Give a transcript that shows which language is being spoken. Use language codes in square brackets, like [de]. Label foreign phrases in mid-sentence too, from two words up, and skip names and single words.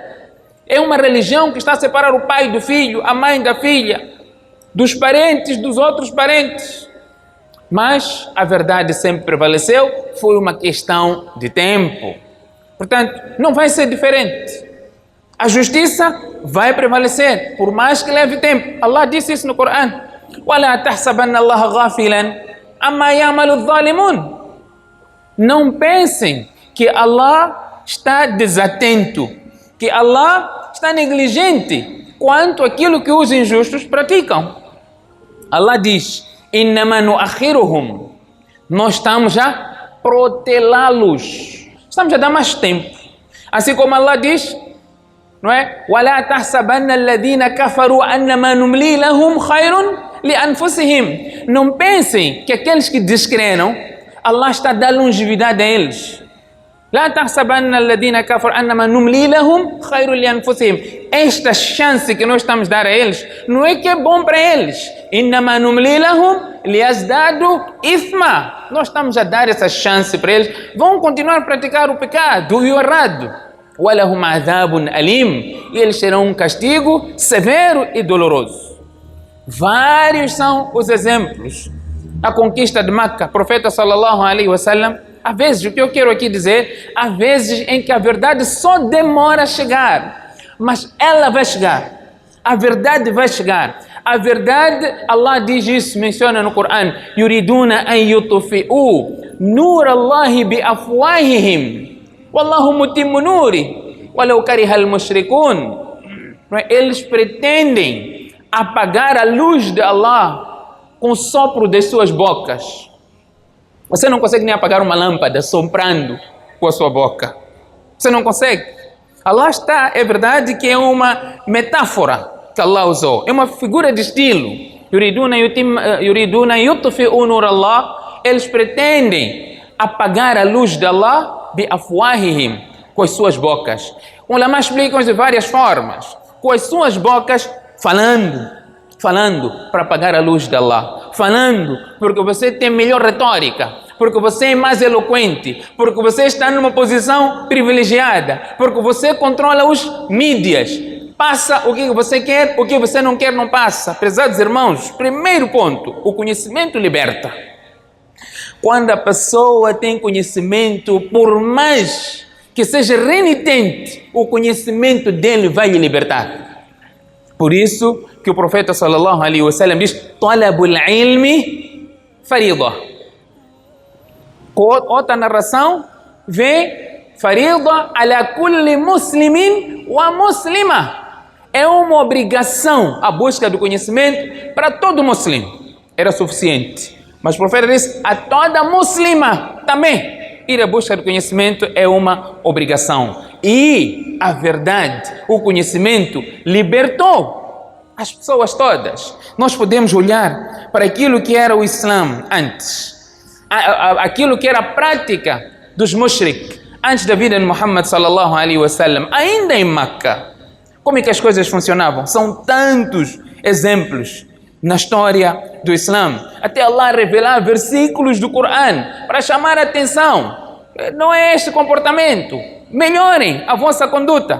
[pt] É uma religião que está a separar o pai do filho, a mãe da filha, dos parentes dos outros parentes. Mas a verdade sempre prevaleceu, foi uma questão de tempo. Portanto, não vai ser diferente. A justiça vai prevalecer, por mais que leve tempo. Allah disse isso no Coran: [ar] وَلَا تَحْسَبَنَّ اللَّهَ غَافِلًا عَمَّا يَعْمَلُ الظَّالِمُونَ. [pt] Não pensem que Allah está desatento, que Allah está negligente quanto àquilo que os injustos praticam. Allah diz, [ar] إنما نؤخرهم, [pt] nós estamos a protelá-los, estamos a dar mais tempo. Assim como Allah diz, não é? [ar] وَلَا تَحْسَبَنَّ الَّذِينَ كَفَرُوا أَنَّمَا نُمْلِي لَهُمْ خَيْرٌ لِأَنفُسِهِمْ. [pt] Não pensem que aqueles que descreram, Allah está a dar longevidade a eles. [ar] لا تحسبن الذين كفروا أنما نملي لهم خير لأنفسهم. [pt] Esta chance que nós estamos a dar a eles não é que é bom para eles. [ar] إنما نملي لهم ليزدادوا إثما. [pt] Nós estamos a dar essa chance para eles. Vão continuar a praticar o pecado e o errado. [ar] وَلَهُمْ عَذَابٌ أَلِيمٌ. [pt] E eles terão um castigo severo e doloroso. Vários são os exemplos. A conquista de Meca, profeta [ar] صلى الله عليه وسلم. [pt] Há vezes, o que eu quero aqui dizer, há vezes em que a verdade só demora a chegar, mas ela vai chegar. A verdade vai chegar. A verdade, Allah diz isso, menciona no Corão, [ar] يريدون أن يطفئوا نور الله بأفواههم والله متم نوره ولو كره المشركون. [pt] Eles pretendem apagar a luz de Allah com o sopro das suas bocas. Você não consegue nem apagar uma lâmpada soprando com a sua boca. Você não consegue. Allah está, é verdade que é uma metáfora que Allah usou. É uma figura de estilo. [ar] يريدون يطفئوا نور الله. [pt] Eles pretendem apagar a luz de Allah [ar] بأفواههم, [pt] com as suas bocas. Ulama explicam de várias formas. Com as suas bocas, falando para apagar a luz de Allah, falando porque você tem melhor retórica, porque você é mais eloquente, porque você está numa posição privilegiada, porque você controla os mídias, passa o que você quer, o que você não quer não passa. Prezados irmãos, primeiro ponto, o conhecimento liberta. Quando a pessoa tem conhecimento, por mais que seja renitente, o conhecimento dele vai lhe libertar. Por isso que o profeta [ar] صلى الله عليه وسلم [pt] diz, [ar] طلب العلم فريضة. [pt] Outra narração vem, [ar] فريضة على كل مسلم ومسلمة. [pt] É uma obrigação a busca do conhecimento para todo muçulmano. Era suficiente. Mas o profeta disse, a toda muslima também. Ir à busca do conhecimento é uma obrigação. E a verdade, o conhecimento libertou as pessoas todas. Nós podemos olhar para aquilo que era o Islã antes, aquilo que era a prática dos mushrik antes da vida de Muhammad [ar] صلى الله عليه وسلم, [pt] ainda em Meca. Como é que as coisas funcionavam? São tantos exemplos na história do Islã, até Allah revelar versículos do Corão para chamar a atenção. Não é este comportamento. Melhorem a vossa conduta.